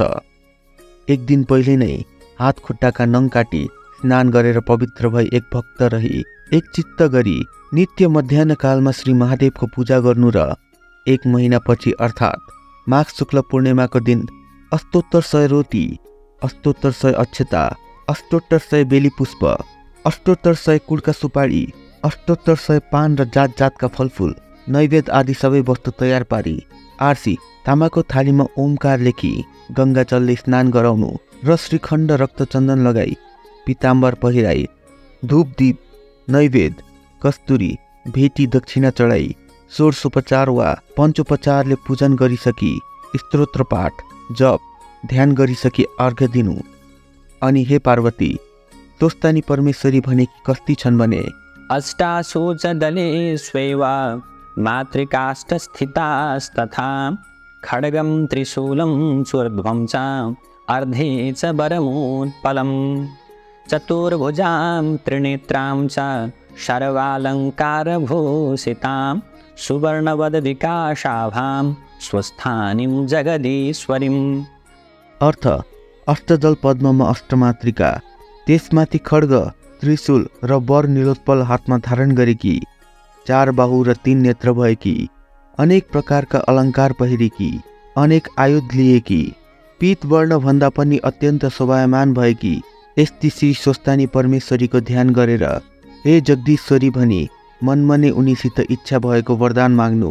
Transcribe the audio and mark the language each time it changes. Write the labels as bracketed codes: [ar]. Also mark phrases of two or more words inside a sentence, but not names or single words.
[ne] एक दिन पहिले नै हात खुट्टाका नङ काटी स्नान गरेर पवित्र भई एक भक्त रही एक चित्त गरी नित्य मध्याह्न कालमा श्री महादेवको पूजा गर्नु र 1 महिनापछि अर्थात् माघ शुक्ल पूर्णिमाको दिन अष्टोत्तर 100 रोटी, अष्टोत्तर 100 अक्षता, अष्टोत्तर 100 बेली पुष्प, अष्टोत्तर 100 कुडका सुपारी, अष्टोत्तर 100 पान र जात जातका फलफुल, नैवेद्य आदि सबै वस्तु तयार पारी आरसी तामाको थालीमा ओमकार लेखी गंगा जलले स्नान गराउनु र श्रीखण्ड रक्तचन्दन लगाई पीताम्बर पहिराई धूप दीप नैवेद्य कस्तुरी भेटी दक्षिणा चढाई षोडशोपचार वा पञ्चोपचारले पूजन गरिसकी स्तोत्र पाठ जप ध्यान गरिसकी अर्घ्य दिनु। अनि हे पार्वती, स्वस्तानी परमेश्वरी भनेकी कस्ती छन् भने [sa] अष्टासु च दलेष्वेव मातृकाष्ठस्थितास्तथा खड्गं त्रिशूलं चूर्ध्वं च अर्धे च वरमुत्पलं चतुर्भुजां त्रिनेत्रां च सर्वालङ्कारभूषितां सुवर्णवदविकाशाभां स्वस्थानीं जगदीश्वरीम्। [ne] अर्थ अष्टदल पद्ममा अष्टमातृका, त्यसमाथि खड्ग त्रिशूल र वर निलोत्पल हातमा धारण गरेकी, 4 बाहु र 3 नेत्र भएकी, अनेक प्रकारका अलङ्कार पहिरेकी, अनेक आयुध लिएकी, पीत वर्ण भन्दा पनि अत्यन्त शोभायमान भएकी यस्ती श्री स्वस्तानी परमेश्वरीको ध्यान गरेर हे जगदीश्वरी भनी मनमने उनीसित इच्छा भएको वरदान माग्नु।